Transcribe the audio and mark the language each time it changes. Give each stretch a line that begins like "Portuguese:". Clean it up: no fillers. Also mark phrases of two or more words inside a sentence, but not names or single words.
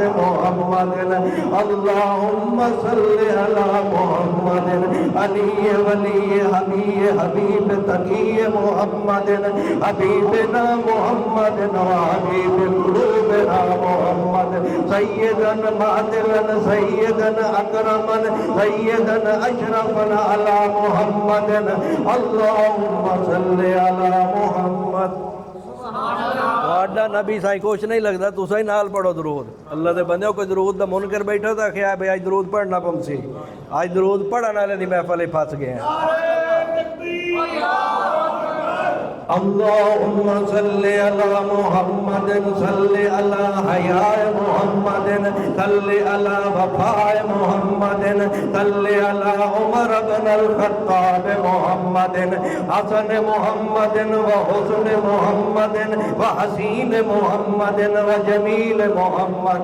Arabic: محمد اللهم صل على محمد علي ولي حبيب تقي محمد حبيبنا محمد وحبيب قلوبنا محمد سيدا معدلا سيدا أكرما سيدا أشرفا على محمد اللهم صل على محمد
Punjabi: ਤੁਹਾਡਾ ਨਬੀ ਸਾਈਂ ਕੁਛ ਨਹੀਂ ਲੱਗਦਾ, ਤੁਸੀਂ ਹੀ ਨਾਲ ਪੜੋ ਦਰੂਦ। ਅੱਲਾ ਦੇ ਬੰਦਿਓ ਕੋਈ ਦਰੂਦ ਦਾ ਮੁਨਕਰ ਬੈਠਾ ਤਾਂ ਆਖਿਆ ਬਈ ਅੱਜ ਦਰੂਦ ਪੜਨਾ ਪਮ ਸੀ, ਅੱਜ ਦਰੂਦ ਪੜਨ ਵਾਲੇ ਦੀ ਮਹਿਫਲ 'ਚ ਫਸ ਗਏ ਆ।
Arabic: اللهم صل على محمد صل على حياء محمد صل على وفاء محمد صل على عمر بن الخطاب محمد حسن محمد وحسن محمد وحسين محمد وجميل محمد